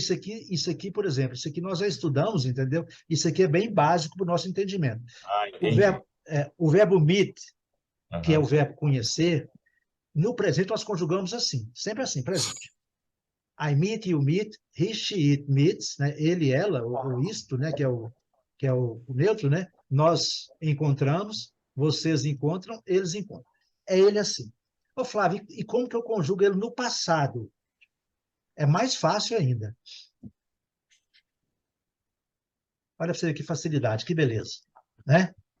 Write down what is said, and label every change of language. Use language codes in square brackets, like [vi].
[pt] Porque isso aqui, por exemplo, isso aqui nós já estudamos, entendeu? Isso aqui é bem básico para o nosso entendimento. Ah, entendi. O verbo meet, que é o Aham. verbo conhecer, no presente nós conjugamos assim, sempre assim, presente. [en] I meet, you meet, he, she, it meets, né? [pt] Ele, ela, ou isto, né? Que é o neutro, né? Nós encontramos, vocês encontram, eles encontram. É ele assim. Ô, Flávio, e como que eu conjugo ele no passado? É mais fácil ainda. Olha para você ver que facilidade, que beleza, né?